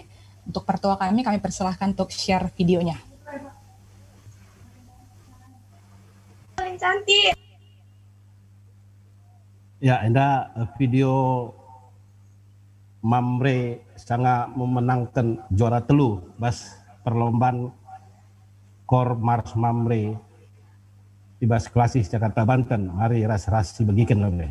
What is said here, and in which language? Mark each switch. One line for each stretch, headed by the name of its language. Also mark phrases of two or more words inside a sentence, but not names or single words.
Indonesian: Untuk pertua kami persilahkan untuk share videonya. Paling cantik. Ya, Enda video Mamre sangat memenangkan juara
Batak Karo: telu bas
Indonesian: perlombaan Kor Mars Mamre di bas klasis Jakarta Banten. Mari ras-rasi bagikan Mamre.